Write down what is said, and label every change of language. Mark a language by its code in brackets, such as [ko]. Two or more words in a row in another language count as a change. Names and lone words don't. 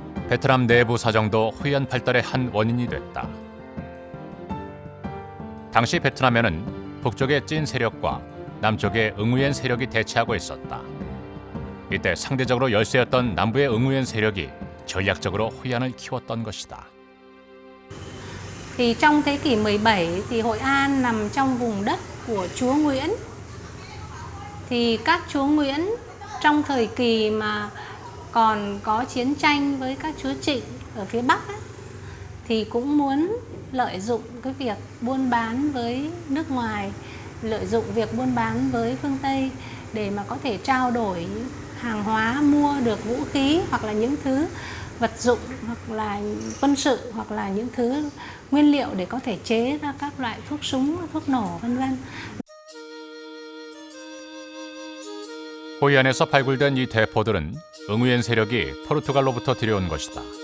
[ko] 베트남 내부 사정도 호이안 발달의 한 원인이 됐다. 당시 베트남에는 북쪽의 찐 세력과 남쪽의 응우엔 세력이 대치하고 있었다. 이때 상대적으로 열세였던 남부의 응우엔 세력이 전략적으로 호이안을 키웠던 것이다. [vi] Thì trong thế kỷ 17 thì Hội An nằm trong vùng đất của chúa Nguyễn. Thì các chúa Nguyễn trong thời kỳ mà còn có chiến tranh với các chúa Trịnh ở phía Bắc ấy, thì cũng muốn lợi dụng cái việc buôn bán với nước ngoài, lợi dụng việc buôn bán với phương Tây để mà có thể trao đổi hàng hóa, mua được vũ khí hoặc là những thứ vật dụng hoặc là quân sự hoặc là những thứ nguyên liệu để có thể chế ra các loại thuốc súng, thuốc nổ vân vân. [ko] 호이안에서 발굴된 이 대포들은 응우엔 세력이 포르투갈로부터 들여온 것이다.